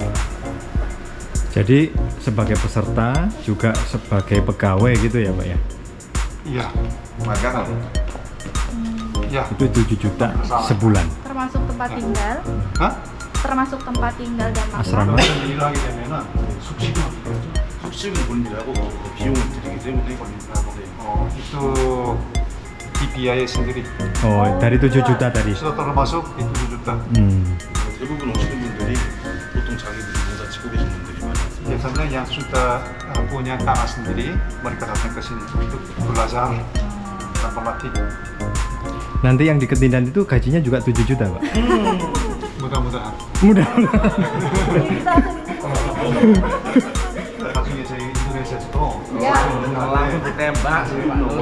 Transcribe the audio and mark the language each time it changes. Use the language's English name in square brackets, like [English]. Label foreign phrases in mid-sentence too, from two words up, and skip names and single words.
[Indonesian] Jadi sebagai peserta juga sebagai pegawai gitu ya Pak ya? Iya, Maka iya. Itu 7 juta sebulan. termasuk tempat tinggal, Hah? termasuk tempat tinggal dan makan. asrama. [Korean] 일을 하게 되면은 숙식은 어떻게 하죠? 숙식은 본인들하고 비용을 드리기 때문에 [Indonesian] itu dibiayai sendiri. Oh, dari 7 juta tadi. Sudah termasuk itu 7 juta. [Korean] 대부분 오시는 분들이 보통 자기들이 농사 짓고 계신 분들이 많아요. [Indonesian] Biasanya yang sudah punya tanah sendiri, mereka datang ke sini untuk belajar dan berlatih. Nanti yang di Ketindan itu gajinya juga 7 juta Pak? Mudah-mudahan. [Korean] 나중에 저희 인도네시아에서도 [Indonesian] langsung ditembak sih Pak Nur.